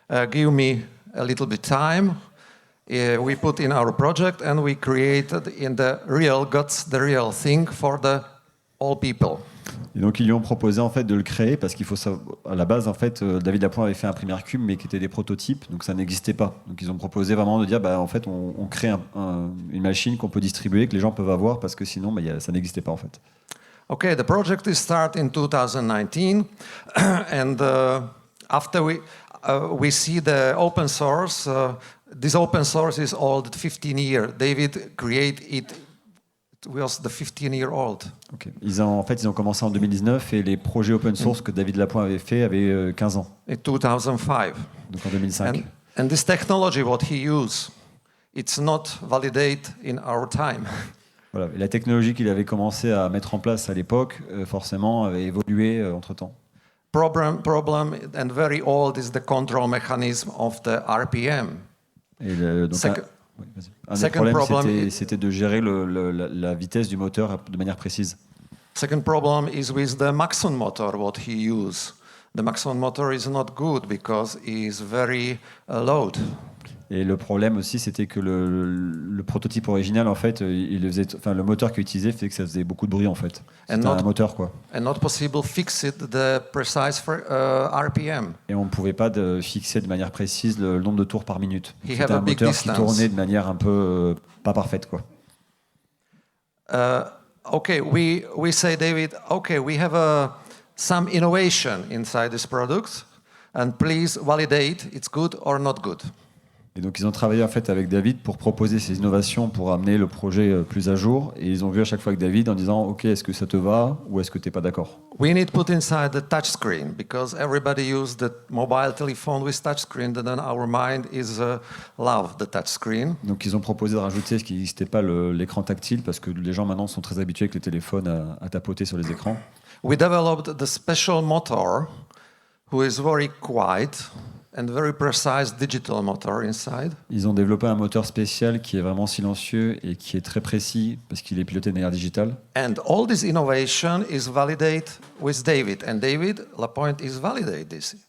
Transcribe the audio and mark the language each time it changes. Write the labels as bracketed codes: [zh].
[en] Give me a little bit time. We put in our project and we created in the real guts, the real thing for the all people. [fr] Et donc ils lui ont proposé en fait de le créer parce qu'il faut savoir, à la base en fait David Lapointe avait fait un PhiCube mais qui était des prototypes, donc ça n'existait pas. Donc ils ont proposé vraiment de dire en fait on crée une machine qu'on peut distribuer, que les gens peuvent avoir parce que sinon ça n'existait pas en fait. [en] Okay, the project is start in 2019 and after we see the open source, this open source is old 15 years. David created it. It was the 15-year-old. Okay. [fr] Ils ont commencé en 2019 et les projets open source que David Lapointe avait fait avaient 15 ans. [en] In 2005. [fr] Donc en 2005. [en] And this technology, what he used, it's not validated in our time. [fr] Voilà. Et la technologie qu'il avait commencé à mettre en place à l'époque, forcément, avait évolué entre-temps. [en] Problem and very old is the control mechanism of the RPM. [fr] Et un des problèmes, c'était de gérer la vitesse du moteur de manière précise. [en] Second problem is with the Maxon motor, what he used. The Maxon motor is not good because it is very loud. [fr] Et le problème aussi, c'était que le prototype original, en fait, le moteur qu'il utilisait fait que ça faisait beaucoup de bruit, en fait. C'était un moteur, quoi. [en] And not possible fix it the precise RPM. [fr] Et on ne pouvait pas fixer de manière précise le nombre de tours par minute. C'était un moteur qui tournait de manière un peu pas parfaite, quoi. [en] Okay, we say, David, okay, we have some innovation inside this product, and please validate it's good or not good. [fr] Et donc ils ont travaillé en fait avec David pour proposer ces innovations pour amener le projet plus à jour. Et ils ont vu à chaque fois avec David en disant OK, est-ce que ça te va ou est-ce que tu n'es pas d'accord? [en] We need to put inside the touchscreen because everybody uses the mobile telephone with touchscreen. Then our mind is love the touchscreen. [fr] Donc ils ont proposé de rajouter ce qui n'existait pas l'écran tactile parce que les gens maintenant sont très habitués avec les téléphones à tapoter sur les écrans. [en] We developed the special motor, who is very quiet. And very precise digital motor inside. [fr] Ils ont développé un moteur spécial qui est vraiment silencieux et qui est très précis parce qu'il est piloté de manière digitale. [en] And all this innovation is validated with David. And David Lapointe is validate this.